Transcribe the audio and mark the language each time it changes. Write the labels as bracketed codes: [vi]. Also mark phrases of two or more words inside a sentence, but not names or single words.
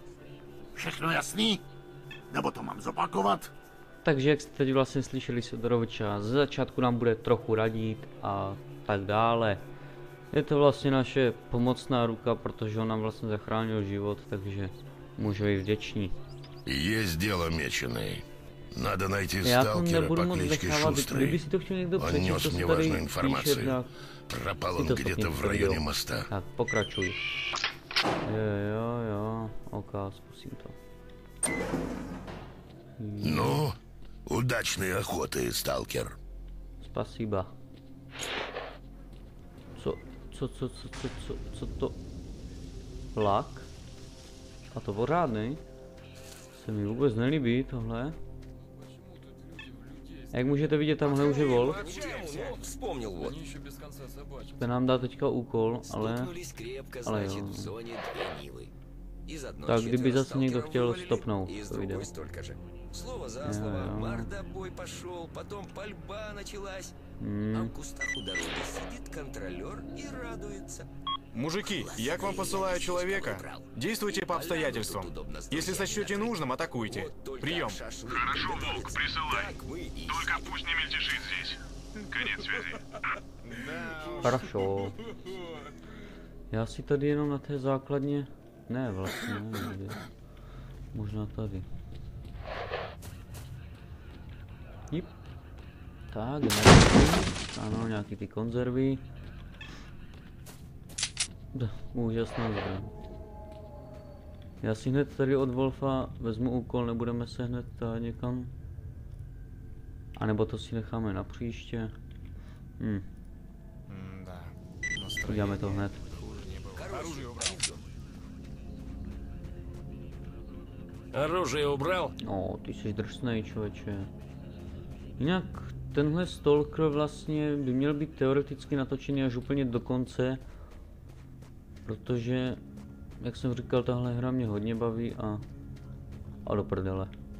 [cs] Všechno jasný? Nebo to mám zopakovat? Takže jak jste teď vlastně slyšeli Sidoroviča, ze začátku nám bude trochu radit a tak dále. Je to vlastně naše pomocná ruka, protože on nám vlastně zachránil život, takže můžu být vděčný. [ru] Есть дело, меченый. Надо найти [cs] Já to [ru] сталкера [cs] nebudu [ru] по [cs] moc [ru] кличке [cs] nechávat, [ru] Шустрый. [cs] kdyby si to chtěl někdo [ru] Он [cs] přečíst, [ru] нес [cs] to [ru] мне [cs] se tady [ru] важную [cs] píše [ru] информацию. [cs] na... [ru] Пропал [cs] Si [ru] он [cs] to [ru] где-то [cs] stopni, [ru] в [cs] to video. [ru] районе моста. [cs] Tak, pokračuj. Jo, ok, zkusím to. [ru] Ну, удачной охоты, сталкер. Spasiba. [cs] Co to? Vlak? A to pořádný? Se mi vůbec nelíbí tohle. Jak můžete vidět, tamhle už je Wolf. To nám dá teďka úkol, ale jo. Tak kdyby zase někdo chtěl stopnout to video. [ru] Слово за слово, мордобой пошел, потом пальба началась. А в кустах у дороги сидит контролер и радуется. Мужики, я к вам посылаю человека. Действуйте по обстоятельствам. Если сочтете нужным, атакуйте. Прием. Хорошо, Волк, присылай. Только пусть не мельтешит здесь. Конец связи. Хорошо. [cs] Já si tady jenom na té základně... Ne, vlastně, ne, možná tady. Jip. Tak, ano, nějaký ty konzervy. Úžasná zbraň. Já si hned tady od Wolfa vezmu úkol, nebudeme se hned někam. A nebo to si necháme na příště. Uděláme to hned. [ru] Оружие убрал? [cs] No, ty jsi drsnej, člověče. Jinak tenhle Stalker vlastně by měl být teoreticky natočený až úplně do konce. Protože, jak jsem říkal, tahle hra mě hodně baví a do prdele.